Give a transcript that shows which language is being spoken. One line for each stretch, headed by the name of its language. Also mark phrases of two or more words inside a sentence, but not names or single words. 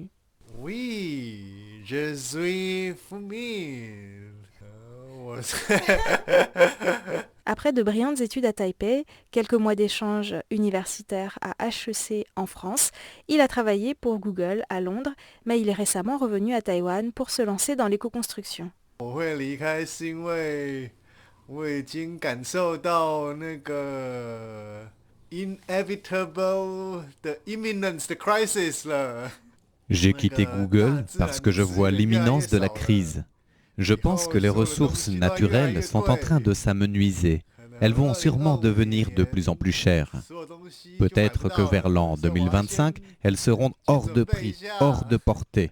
French: Oui, je suis Fu Min. Après de brillantes études à Taipei, quelques mois d'échanges universitaires à HEC en France, il a travaillé pour Google à Londres, mais il est récemment revenu à Taïwan pour se lancer dans l'éco-construction.
Chinese: 我已经感受到那个
English: inevitable, the imminence, the crisis
Chinese: 了。
French: J'ai quitté Google parce que je vois l'imminence de la crise. Je pense que les ressources naturelles sont en train de s'amenuiser. Elles vont sûrement devenir de plus en plus chères. Peut-être que vers l'an 2025, elles seront hors de prix, hors de portée.